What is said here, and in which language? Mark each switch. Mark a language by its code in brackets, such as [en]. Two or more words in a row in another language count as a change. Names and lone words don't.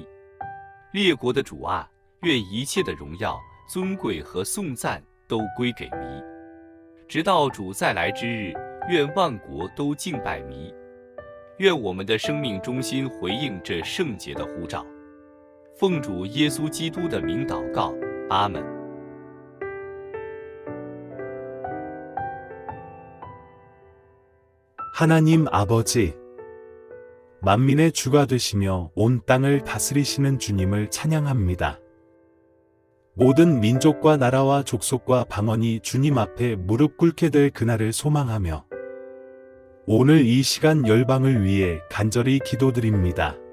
[zh] 列国的主啊，愿一切的荣耀、尊贵和颂赞都归给祢，直到主再来之日，愿万国都敬拜祢。愿我们的生命中心回应这圣洁的呼召。奉主耶稣基督的名祷告，阿们。 [ko] 하나님 아버지, 만민의 주가 되시며 온 땅을 다스리시는 주님을 찬양합니다. 모든 민족과 나라와 족속과 방언이 주님 앞에 무릎 꿇게 될 그날을 소망하며 오늘 이 시간 열방을 위해 간절히 기도드립니다.